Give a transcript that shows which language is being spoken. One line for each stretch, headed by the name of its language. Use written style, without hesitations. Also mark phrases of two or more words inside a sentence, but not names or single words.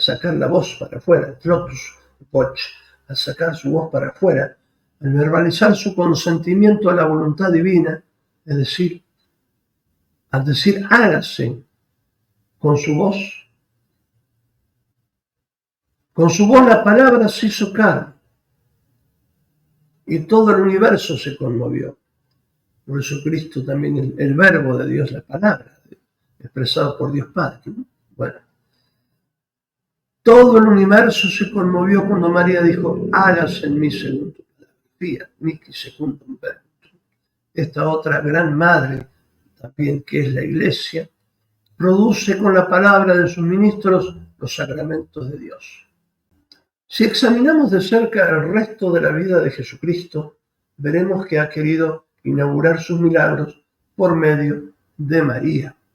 Spanish: sacar la voz para afuera, trotus poch, al sacar su voz para afuera, al verbalizar su consentimiento a la voluntad divina, es decir, al decir hágase con su voz la palabra se hizo carne y todo el universo se conmovió. Por eso Cristo también, el verbo de Dios, la palabra, expresado por Dios Padre, ¿no? Bueno, todo el universo se conmovió cuando María dijo, hágase en mí según tu palabra.
Latin: Fiat mihi secundum verbum.
Spanish: Esta otra gran madre, también que es la Iglesia, produce con la palabra de sus ministros los sacramentos de Dios. Si examinamos de cerca el resto de la vida de Jesucristo, veremos que ha querido inaugurar sus milagros por medio de María.